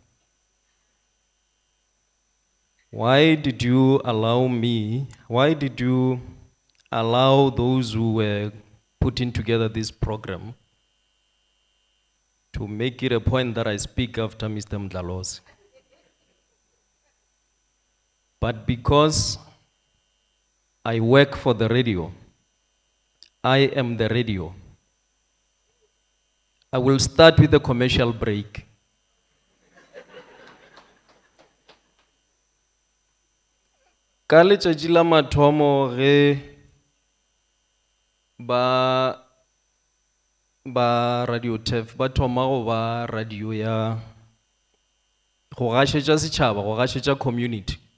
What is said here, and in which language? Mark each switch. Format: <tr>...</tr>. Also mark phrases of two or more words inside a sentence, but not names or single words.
<en>Why did you allow those who were putting together this program to make it a point that I speak after Mr. Mdlalosi? But because I work for the radio, I am the radio. I will start with a commercial break.</en> <nso>Ka letšatši la mathomo ge ba Radio TEF ba thoma go ba radio ya go gašetša setšhaba, go gašetša community.</nso>